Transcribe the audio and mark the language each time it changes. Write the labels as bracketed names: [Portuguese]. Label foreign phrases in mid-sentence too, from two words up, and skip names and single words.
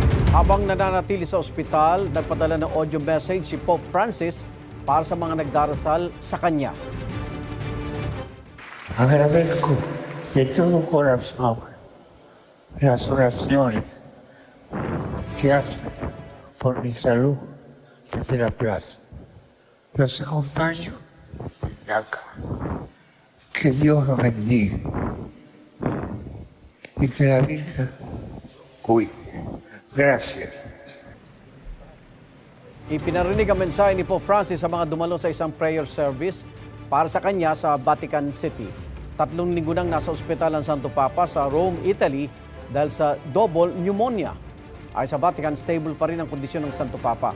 [Filipino] Habang nananatili sa ospital, nagpadala ng [English] audio message [Filipino] si Pope Francis para sa mga nagdarasal sa kanya. [Spanish] Agradezco de todo corazón las oraciones que hacen por mi salud desde la plaza. Los acompaño acá. Que Dios los bendiga y que la Virgen cuide. Gracias. [Filipino] Ipinarinig ang mensahe ni Pope Francis sa mga dumalo sa isang [English] prayer service [Filipino] para sa kanya sa Vatican City. 3 linggo nang nasa ospital ang Santo Papa sa Rome, Italy dahil sa [English] double pneumonia. [Filipino] Ay sa Vatican, stable pa rin ang kondisyon ng Santo Papa.